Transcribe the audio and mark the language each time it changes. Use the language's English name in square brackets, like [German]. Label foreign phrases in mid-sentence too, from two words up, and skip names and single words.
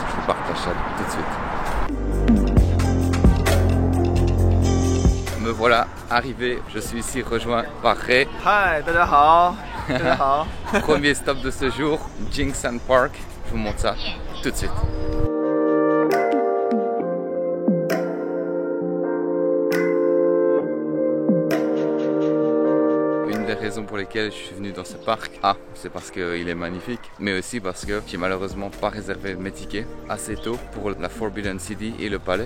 [French] Je vous partage ça tout de suite. Me voilà arrivé, je suis ici rejoint par Ray. Hi, [Chinese] 大家好. 大家好. [French] Premier stop de ce jour, Jingsan Park. Je vous montre ça tout de suite. Les raisons pour lesquelles je suis venu dans ce parc, c'est parce qu'il est magnifique, mais aussi parce que j'ai malheureusement pas réservé mes tickets assez tôt pour la Forbidden City et le palais.